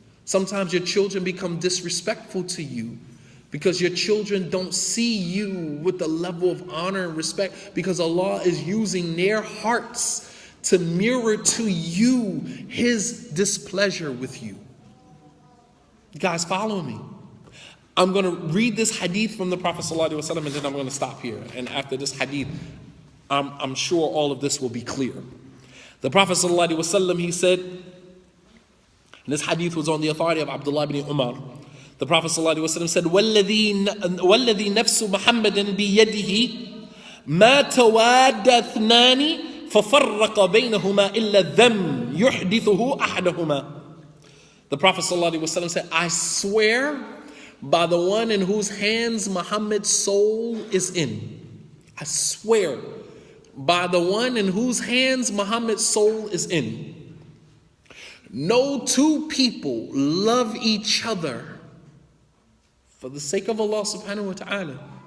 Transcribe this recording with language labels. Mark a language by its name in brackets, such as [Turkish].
[English] Sometimes your children become disrespectful to you because your children don't see you with the level of honor and respect, because Allah is using their hearts to mirror to you His displeasure with you. You guys follow me? I'm going to read this hadith from the Prophet ﷺ, and then I'm going to stop here. And after this hadith, I'm sure all of this will be clear. The Prophet ﷺ, he said, and this hadith was on the authority of Abdullah ibn Umar. The Prophet ﷺ said, [Arabic] وَالَّذِي نَفْسُ مُحَمَّدٍ بِيَدِهِ مَا تَوَادَّ اثْنَانِ فَفَرَّقَ بَيْنَهُمَا إِلَّا الذَّمْ يُحْدِثُهُ أَحَدَهُمَا. [English] The Prophet ﷺ said, I swear by the one in whose hands Muhammad's soul is in. I swear by the one in whose hands Muhammad's soul is in. No 2 people love each other for the sake of Allah subhanahu wa ta'ala